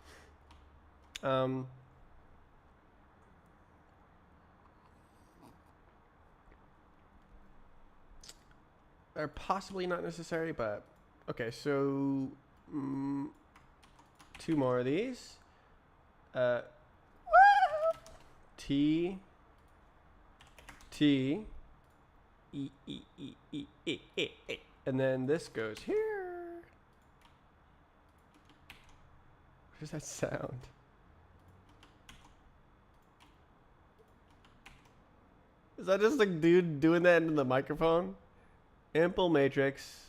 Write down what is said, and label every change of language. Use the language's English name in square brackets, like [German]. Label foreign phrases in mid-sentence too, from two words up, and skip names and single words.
[English] Are possibly not necessary, but okay. So 2 more of these. T T E E E E E E E, and then this goes here. What does that sound? Is that just a dude doing that into the microphone? Ample matrix.